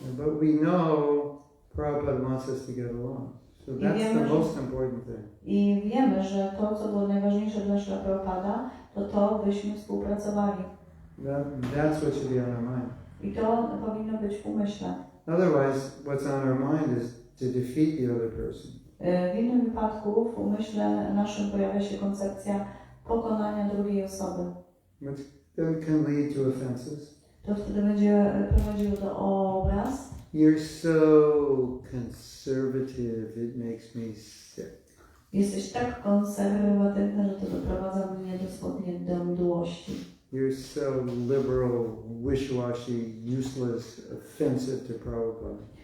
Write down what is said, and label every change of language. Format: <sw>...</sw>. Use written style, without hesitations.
<en>But we know Prabhupada wants us to get along. So that's the most important thing.</en> <pl>I wiemy, że to, co było najważniejsze dla Śrīla Prabhupada, to byśmy współpracowali.</pl> <en>That's what should be on our mind.</en> <pl>I to powinno być w umyśle.</pl> <en>Otherwise, what's on our mind is to defeat the other person.</en> <pl>W innym wypadku w umyśle naszym pojawia się koncepcja pokonania drugiej osoby.</pl> <en>Which then can lead to offenses.</en> <pl>To wtedy będzie prowadziło do obraz.</pl> <en>You're so conservative, it makes me sick.</en> <pl>Jesteś tak konserwatywny, że to doprowadza mnie dosłownie do mdłości.</pl> <en>You're so liberal, wish-washy, useless, offensive to Prabhupada.</en>